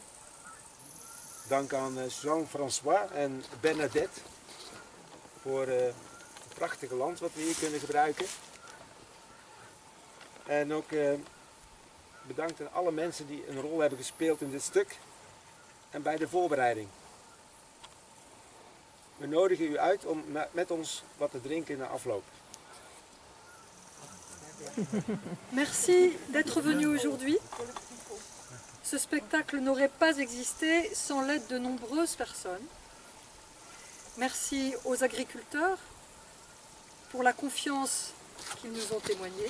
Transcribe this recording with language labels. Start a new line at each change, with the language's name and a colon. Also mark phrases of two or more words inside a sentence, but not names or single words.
Dutch: Dank aan Jean-François en Bernadette voor het prachtige land wat we hier kunnen gebruiken. En ook bedankt aan alle mensen die een rol hebben gespeeld in dit stuk en bij de voorbereiding. We nodigen u uit om met ons wat te drinken na afloop.
French: Merci d'être venu aujourd'hui. Ce spectacle n'aurait pas existé sans l'aide de nombreuses personnes. Merci aux agriculteurs pour la confiance qu'ils nous ont témoignée.